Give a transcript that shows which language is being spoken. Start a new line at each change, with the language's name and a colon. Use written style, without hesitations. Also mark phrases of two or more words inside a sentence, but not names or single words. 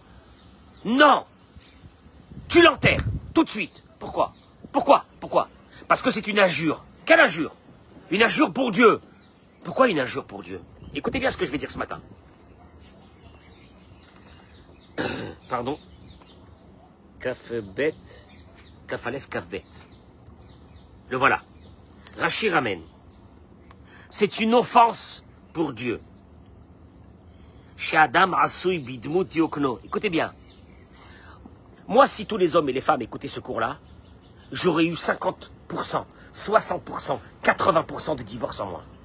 French: Non! Tu l'enterres, tout de suite. Pourquoi? Pourquoi? Parce que c'est une injure. Quelle injure? Une injure pour Dieu. Pourquoi une injure pour Dieu? Écoutez bien ce que je vais dire ce matin. Pardon.
Hebrew: כף בית, כף אלף, כף בית.
French: Le voilà. Rashi ramène. C'est une offense pour Dieu.
Hebrew: שהאדם עשוי בדמות קונו.
French: Écoutez bien. Moi, si tous les hommes et les femmes écoutaient ce cours-là, j'aurais eu 50%, 60%, 80% de divorces en moins.